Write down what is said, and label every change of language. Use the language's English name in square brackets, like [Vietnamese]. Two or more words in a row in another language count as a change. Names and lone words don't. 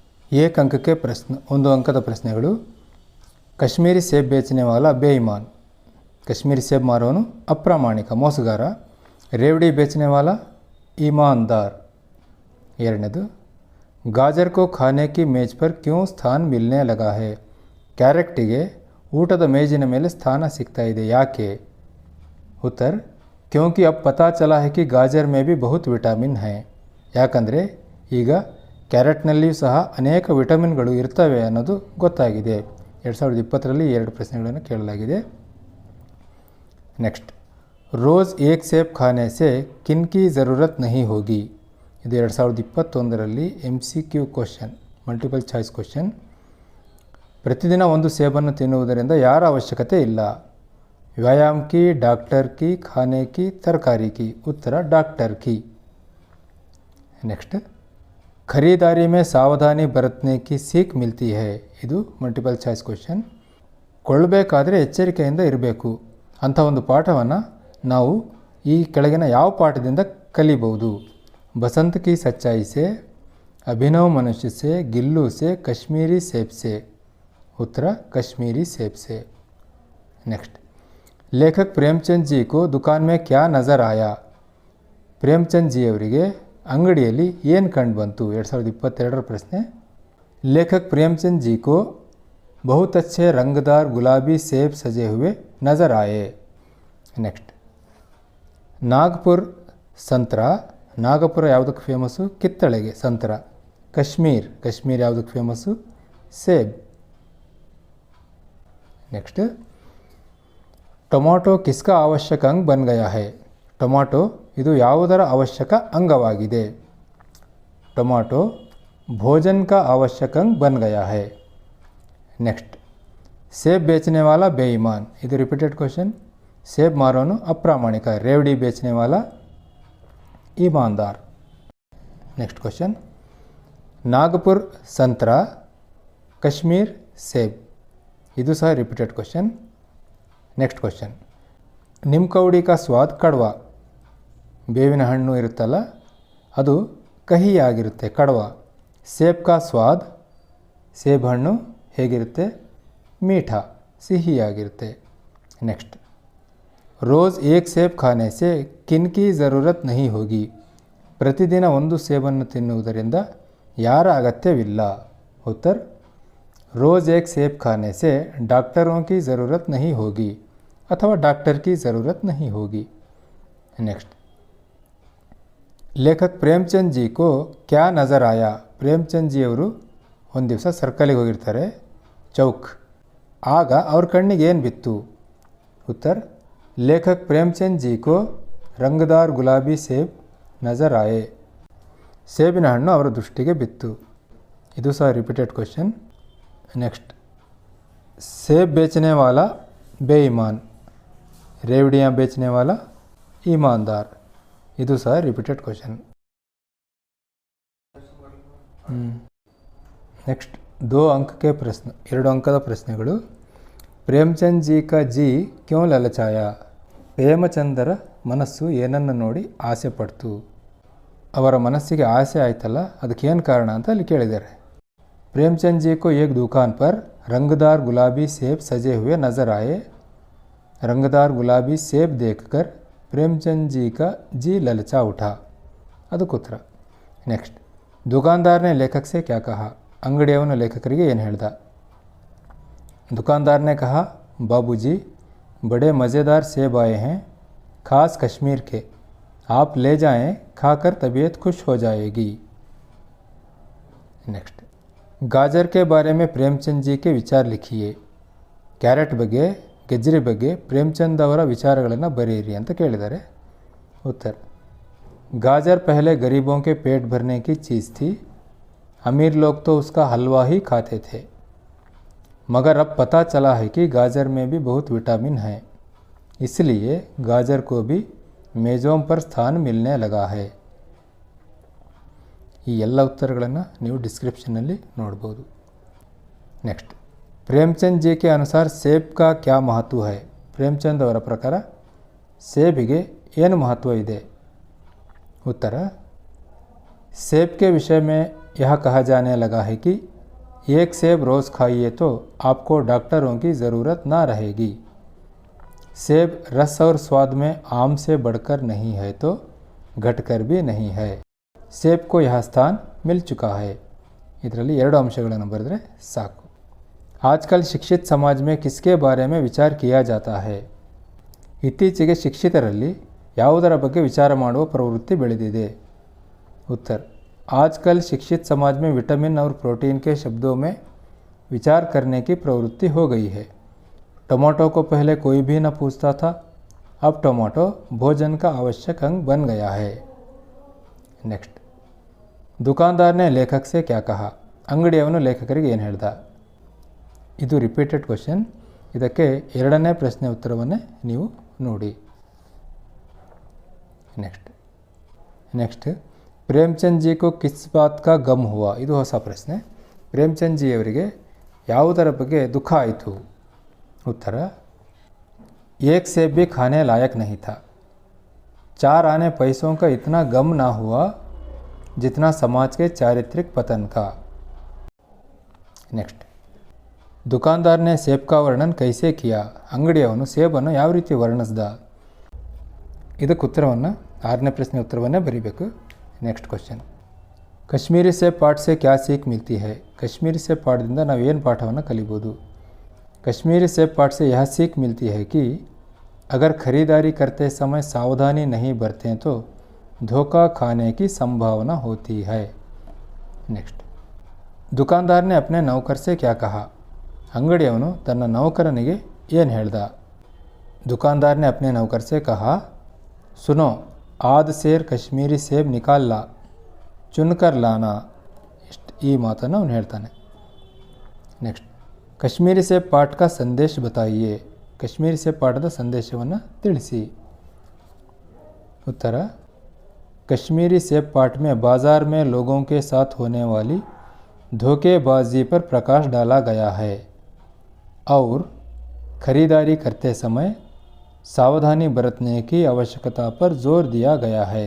[Hindi] एक अंक के प्रश्न [Kannada] ಒಂದು ಅಂಕದ ಪ್ರಶ್ನೆಗಳು. [Hindi] कश्मीरी सेब बेचने वाला बेईमान, [Kannada] ಕಾಶ್ಮೀರಿ ಸೇಬ್ ಮಾರೋನು ಅಪ್ರಾಮಾಣಿಕ ಮೋಸಗಾರ. [Hindi] रेवड़ी बेचने वाला ईमानदार. [Kannada] ಎರಡನೇದು, [Hindi] गाजर को खाने की मेज पर क्यों स्थान मिलने लगा है, [Kannada] ಕ್ಯಾರೆಟ್ಗೆ ಊಟದ ಮೇಜಿನ ಮೇಲೆ ಸ್ಥಾನ ಸಿಗ್ತಾ ಇದೆ ಯಾಕೆ. [Hindi] उत्तर, क्योंकि अब पता चला है कि गाजर में भी बहुत विटामिन है. [Kannada] ಯಾಕಂದರೆ ಈಗ ಕ್ಯಾರೆಟ್ನಲ್ಲಿಯೂ ಸಹ ಅನೇಕ ವಿಟಮಿನ್ಗಳು ಇರ್ತವೆ ಅನ್ನೋದು ಗೊತ್ತಾಗಿದೆ. 2020ರಲ್ಲಿ 2 ಪ್ರಶ್ನೆಗಳನ್ನು ಕೇಳಲಾಗಿದೆ. ನೆಕ್ಸ್ಟ್, [Hindi] रोज़ एक सेब खाने से किनकी ज़रूरत नहीं होगी. [Kannada] ಇದು 2021ರಲ್ಲಿ [English] MCQ question, multiple choice question. [Kannada] ಪ್ರತಿದಿನ ಒಂದು ಸೇಬನ್ನು ತಿನ್ನುವುದರಿಂದ ಯಾರ ಅವಶ್ಯಕತೆ ಇಲ್ಲ. [Hindi] व्यायाम की, डॉक्टर की, खाने की, तरकारी की. उत्तर डॉक्टर की. नेक्स्ट, खरीदारी में सावधानी बरतने की सीख मिलती है. [Kannada] ಇದು [English] multiple choice question. [Kannada] ಕೊಳ್ಳಬೇಕಾದರೆ ಎಚ್ಚರಿಕೆಯಿಂದ ಇರಬೇಕು ಅಂಥ ಒಂದು ಪಾಠವನ್ನು ನಾವು ಈ ಕೆಳಗಿನ ಯಾವ ಪಾಠದಿಂದ ಕಲಿಬಹುದು. [Hindi] बसंत की सच्चाई से, अभिनव मनुष्य से, गिल्लू से, कश्मीरी सेब से. उत्तर कश्मीरी सेब से. नेक्स्ट, लेखक प्रेमचंद जी को दुकान में क्या नज़र आया. [Kannada] ಪ್ರೇಮಚಂದ್ ಜಿ ಅವರಿಗೆ ಅಂಗಡಿಯಲ್ಲಿ ಏನು ಕಂಡು ಬಂತು. 2022ರ ಪ್ರಶ್ನೆ. [Hindi] लेखक प्रेमचंद जी को बहुत अच्छे रंगदार गुलाबी सेब सजे हुए नज़र आए. नेक्स्ट, नागपुर संतरा. [Kannada] ನಾಗಪುರ ಯಾವುದಕ್ಕೆ ಫೇಮಸ್ಸು, ಕಿತ್ತಳೆಗೆ ಸಂತರ. ಕಾಶ್ಮೀರ್ ಯಾವುದಕ್ಕೆ ಫೇಮಸ್ಸು, ಸೇಬ್. [Hindi] नेक्स्ट, टोमाटो किसका आवश्यक अंग बन गया है. [Kannada] ಟೊಮಾಟೊ ಇದು ಯಾವುದರ ಅವಶ್ಯಕ ಅಂಗವಾಗಿದೆ. [Hindi] टोमाटो भोजन का आवश्यक अंग बन गया है. नेक्स्ट, सेब बेचने वाला बेईमान. [Kannada] ಇದು [English] repeated question. [Kannada] ಸೇಬ್ ಮಾರೋನು ಅಪ್ರಾಮಾಣಿಕ. [Hindi] रेवड़ी बेचने वाला ईमानदार. [English] next question, [Hindi] नागपुर संतरा, कश्मीर सेब. [Kannada] ಇದು ಸಹ [English] repeated question. next question, [Hindi] निमकौड़ी का स्वाद कड़वा. [Kannada] ಬೇವಿನ ಹಣ್ಣು ಇರುತ್ತಲ್ಲ ಅದು ಕಹಿಯಾಗಿರುತ್ತೆ, ಕಡ್ವಾ. [Hindi] सेब का स्वाद, [Kannada] ಸೇಬ್ ಹಣ್ಣು ಹೇಗಿರುತ್ತೆ, ಮೀಠಾ, ಸಿಹಿಯಾಗಿರುತ್ತೆ. [Hindi] नेक्स्ट, रोज़ एक सेब खाने से किनकी ज़रूरत नहीं होगी. [Kannada] ಪ್ರತಿದಿನ ಒಂದು ಸೇಬನ್ನು ತಿನ್ನುವುದರಿಂದ ಯಾರ ಅಗತ್ಯವಿಲ್ಲ. [Hindi] उत्तर, रोज़ एक सेब खाने से डॉक्टरों की ज़रूरत नहीं होगी ಅಥವಾ डॉक्टर की ज़रूरत नहीं होगी. नेक्स्ट, लेखक प्रेमचंद जी को क्या नज़र आया. [Kannada] ಪ್ರೇಮಚಂದ್ ಜಿ ಅವರು ಒಂದು ದಿವಸ ಸರ್ಕಲಿಗೆ ಹೋಗಿರ್ತಾರೆ, ಚೌಕ್. ಆಗ ಅವ್ರ ಕಣ್ಣಿಗೆ ಏನು ಬಿತ್ತು. [Hindi] उत्तर, लेखक प्रेमचंद जी को रंगदार गुलाबी सेब नज़र आए. [Kannada] ಸೇಬಿನ ಹಣ್ಣು ಅವರ ದೃಷ್ಟಿಗೆ ಬಿತ್ತು. ಇದು ಸಹ [English] repeated question. [Hindi] नेक्स्ट, सेब बेचने वाला बेईमान, रेवड़ियाँ बेचने वाला ईमानदार. [Kannada] ಇದು ಸಹ [English] repeated question. [Kannada] ನೆಕ್ಸ್ಟ್, [Hindi] 2 अंक के प्रश्न, [Kannada] 2 ಅಂಕದ ಪ್ರಶ್ನೆಗಳು. [Hindi] प्रेमचंद जी का जी क्यों ललचाया. [Kannada] ಪ್ರೇಮಚಂದರ ಮನಸ್ಸು ಏನನ್ನು ನೋಡಿ ಆಸೆ ಪಡ್ತು. ಅವರ ಮನಸ್ಸಿಗೆ ಆಸೆ ಆಯ್ತಲ್ಲ ಅದಕ್ಕೇನು ಕಾರಣ ಅಂತ ಅಲ್ಲಿ ಕೇಳಿದ್ದಾರೆ. [Hindi] प्रेमचंद जी को एक दुकान पर रंगदार गुलाबी सेब सजे हुए नज़र आए. रंगदार गुलाबी सेब देखकर प्रेमचंद जी का जी ललचा उठा. [Kannada] ಅದಕ್ಕೆ ಉತ್ತರ. [Hindi] ನೆಕ್ಸ್ಟ್, दुकानदार ने लेखक से क्या कहा. [Kannada] ಅಂಗಡಿಯವನು ಲೇಖಕರಿಗೆ ಏನು ಹೇಳ್ದ. [Hindi] दुकानदार ने कहा, बाबूजी बड़े मज़ेदार सेब आए हैं, ख़ास कश्मीर के. आप ले जाएं, खाकर तबीयत खुश हो जाएगी. नेक्स्ट, गाजर के बारे में प्रेमचंद जी के विचार लिखिए. [Kannada] ಕ್ಯಾರೆಟ್ ಬಗ್ಗೆ, ಗೆಜ್ಜರಿ ಬಗ್ಗೆ ಪ್ರೇಮಚಂದ್ ಅವರ ವಿಚಾರಗಳನ್ನು ಬರೆಯಿರಿ ಅಂತ ಕೇಳಿದ್ದಾರೆ. [Hindi] उत्तर, गाजर पहले गरीबों के पेट भरने की चीज़ थी. अमीर लोग तो उसका हलवा ही खाते थे, मगर अब पता चला है कि गाजर में भी बहुत विटामिन है, इसलिए गाजर को भी मेज़ों पर स्थान मिलने लगा है. [Kannada] ಈ ಎಲ್ಲ ಉತ್ತರಗಳನ್ನು ನೀವು ಡಿಸ್ಕ್ರಿಪ್ಷನ್ನಲ್ಲಿ ನೋಡ್ಬೋದು. [Hindi] नेक्स्ट, प्रेमचंद जी के अनुसार सेब का क्या महत्व है. [Kannada] ಪ್ರೇಮಚಂದ್ ಅವರ ಪ್ರಕಾರ ಸೇಬಿಗೆ ಏನು ಮಹತ್ವ ಇದೆ. [Hindi] उत्तर, सेब के विषय में यह कहा जाने लगा है कि एक सेब रोज़ खाइए तो आपको डॉक्टरों की ज़रूरत ना रहेगी। सेब रस और स्वाद में आम से बढ़कर नहीं है तो घटकर भी नहीं है। सेब को यह स्थान मिल चुका है। [Kannada] ಇದರಲ್ಲಿ 2 ಅಂಶಗಳನ್ನು ಬರೆದರೆ ಸಾಕು. [Hindi] आजकल शिक्षित समाज में किसके बारे में विचार किया जाता है? [Kannada] ಇತ್ತೀಚೆಗೆ ಶಿಕ್ಷಿತರಲ್ಲಿ ಯಾವುದರ ಬಗ್ಗೆ ವಿಚಾರ ಮಾಡುವ ಪ್ರವೃತ್ತಿ ಬೆಳೆದಿದೆ? [Hindi] उत्तर आजकल शिक्षित समाज में विटामिन और प्रोटीन के शब्दों में विचार करने की प्रवृत्ति हो गई है. टमाटो को पहले कोई भी न पूछता था, अब टमाटो भोजन का आवश्यक अंग बन गया है. नेक्स्ट, दुकानदार ने लेखक से क्या कहा? [Kannada] ಅಂಗಡಿಯವನು ಲೇಖಕರಿಗೆ ಏನು ಹೇಳ್ದ? ಇದು [English] repeated question. [Kannada] ಇದಕ್ಕೆ 2ನೇ ಪ್ರಶ್ನೆ ಉತ್ತರವನ್ನೇ ನೀವು ನೋಡಿ. [Hindi] नेक्स्ट प्रेमचंद जी को किस बात का ग़म हुआ? [Kannada] ಇದು ಹೊಸ ಪ್ರಶ್ನೆ. ಪ್ರೇಮ್ಚಂದ್ ಜಿ ಅವರಿಗೆ ಯಾವುದರ ಬಗ್ಗೆ ದುಃಖ ಆಯಿತು? [Hindi] उत्तर एक सेब भी खाने लायक नहीं था. 4 आने पैसों का इतना गम ना हुआ जितना समाज के चारित्रिक पतन का. नेक्स्ट, दुकानदार ने सेब का वर्णन कैसे किया? [Kannada] ಅಂಗಡಿಯವನು ಸೇಬನ್ನು ಯಾವ ರೀತಿ ವರ್ಣಿಸಿದ? ಇದಕ್ಕೆ ಉತ್ತರವನ್ನು 6ನೇ ಪ್ರಶ್ನೆ ಉತ್ತರವನ್ನೇ ಬರೀಬೇಕು. [English] next question, [Hindi] कश्मीरी सेब पाठ से क्या सीख मिलती है? [Kannada] कश्मीरी सेब ಪಾಠದಿಂದ ನಾವು ಏನು ಪಾಠವನ್ನು ಕಲಿಬೋದು? [Hindi] कश्मीरी सेब पाठ से यह सीख मिलती है कि अगर खरीदारी करते समय सावधानी नहीं बरतें तो धोखा खाने की संभावना होती है. नेक्स्ट, दुकानदार ने अपने नौकर से क्या कहा? [Kannada] अंगड़िಯವನು ತನ್ನ ನೌಕರನಿಗೆ ಏನು ಹೇಳ್ದ? [Hindi] दुकानदार ने अपने नौकर से कहा, सुनो आध सेर कश्मीरी सेब निकाल ला, चुनकर लाना. [Kannada] ಈ ಮಾತನ್ನು ಅವನು ಹೇಳ್ತಾನೆ. ನೆಕ್ಸ್ಟ್, [Hindi] कश्मीरी सेब पाठ का संदेश बताइए. [Kannada] कश्मीरी सेब पाठದ ಸಂದೇಶವನ್ನು ತಿಳಿಸಿ. [Hindi] उत्तर कश्मीरी सेब पाठ में बाज़ार में लोगों के साथ होने वाली धोखेबाजी पर प्रकाश डाला गया है और खरीदारी करते समय सावधानी बरतने की आवश्यकता पर जोर दिया गया है.